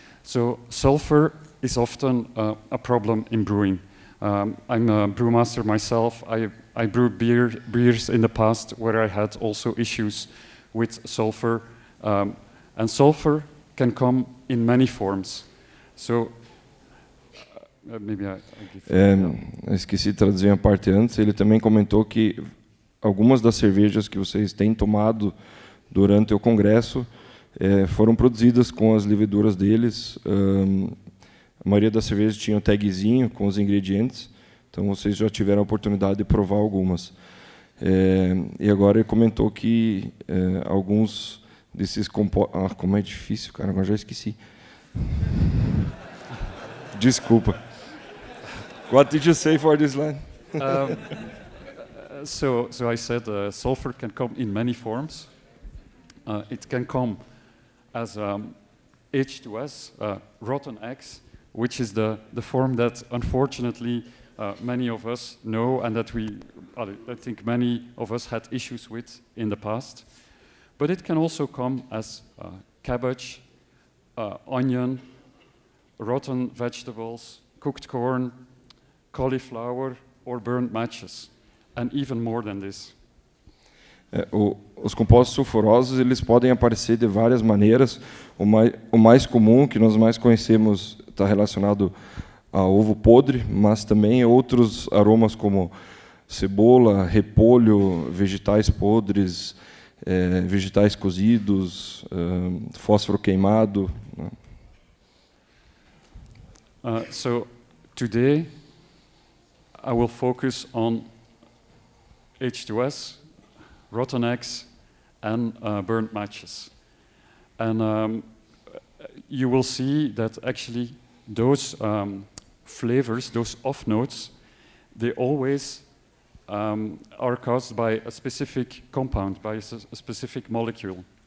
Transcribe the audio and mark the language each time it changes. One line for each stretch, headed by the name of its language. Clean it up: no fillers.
English: So sulfur is often a problem in brewing. I'm a brewmaster myself. I brewed beers in the past where I had also issues with sulfur, and sulfur can come in many forms. So maybe I give.
Portuguese: Esqueci de traduzir a parte antes. Ele também comentou que algumas das cervejas que vocês têm tomado durante o Congresso foram produzidas com as leveduras deles. A maioria das cervejas tinha um tagzinho com os ingredientes, então vocês já tiveram a oportunidade de provar algumas. E agora ele comentou que alguns desses compostos... como é difícil, cara, agora já esqueci. Desculpa.
English: What did you say for this line? So I said sulfur can come in many forms. It can come as H2S, rotten eggs, which is the form that unfortunately many of us know and that I think many of us had issues with in the past. But it can also come as cabbage, onion, rotten vegetables, cooked corn, cauliflower, or burnt matches. and even more than this.
Portuguese: Os compostos sulfurosos eles podem aparecer de várias maneiras. O mais comum, que nós mais conhecemos, está relacionado a ovo podre, mas também outros aromas como cebola, repolho, vegetais podres, vegetais cozidos, fósforo queimado.
English: So today I will focus on H2S, rotten eggs, and burnt matches. And you will see that actually those flavors, those off notes, they always are caused by a specific compound, by a specific molecule.